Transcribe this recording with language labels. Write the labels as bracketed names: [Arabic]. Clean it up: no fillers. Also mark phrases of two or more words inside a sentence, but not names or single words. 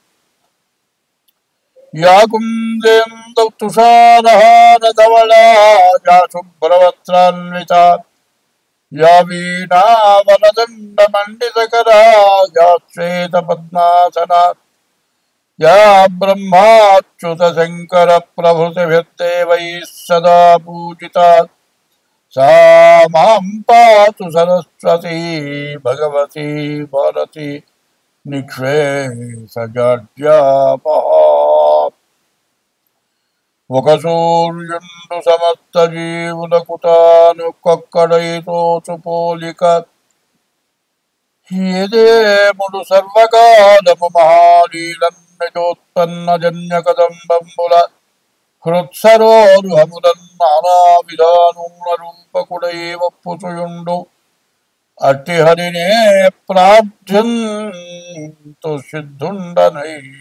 [Sanskrit] యా కుందేందు తుషారహారధవళా యా శుభ్రవస్త్రాన్వితా యా వీణావనదండమండితకరా యా శ్వేతపద్మాసనా యా బ్రహ్మాచ్యుతశంకర ప్రభృతిభిర్దేవైः సదా పూజితా सा मां पातु सरस्वती भगवती भारती निःश्रेषजाड्यापहा [Telugu] ఒక సూర్యుండు సమస్త జీవులకు తాను కొక్కడైతోచు పోలిక ఏదేముడు సర్వకాలము మహాలీలన్నిజోత్పన్న జన్య కదంబంబుల హృత్సరోరుహములన్ నానా విధానముల రూపకుడై వప్పుచుయుండు అట్టి హరినే ప్రార్థ్యంతు సిద్ధుండనై.